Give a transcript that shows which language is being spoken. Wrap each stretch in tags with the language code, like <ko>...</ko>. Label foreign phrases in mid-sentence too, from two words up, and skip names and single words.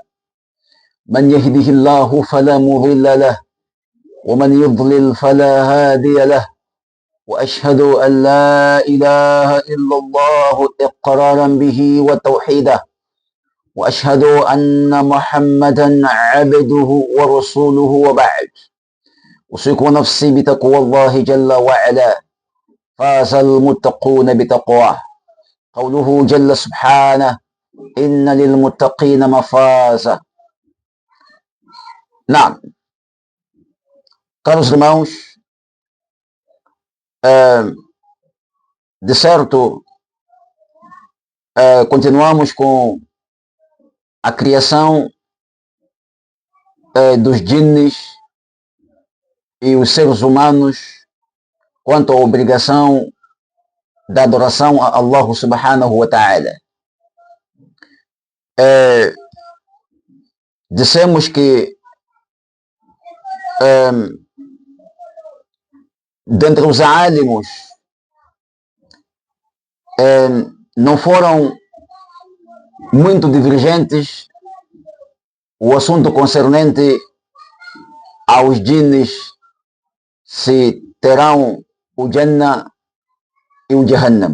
<ar>من يهده الله فلا مضل له ومن يضلل فلا هادي له، وأشهد أن لا إله إلا الله إقرارا به وتوحيدا، وأشهد أن محمدا عبده ورسوله، وبعد. أوصيكم نفسي بتقوى الله جل وعلا، فاز المتقون بتقواه. قوله جل سبحانه: إن للمتقين مفازا.</ar> <pt>Naam, caros irmãos, de certo, continuamos com a criação dos jinnes e os seres humanos quanto à obrigação da adoração a Allah</pt> <ar>سبحانه وتعالى.</ar> <pt>Dissemos que dentre os alimos não foram muito divergentes o assunto concernente aos jinnes, se terão o Jannah e o Jahannam.</pt>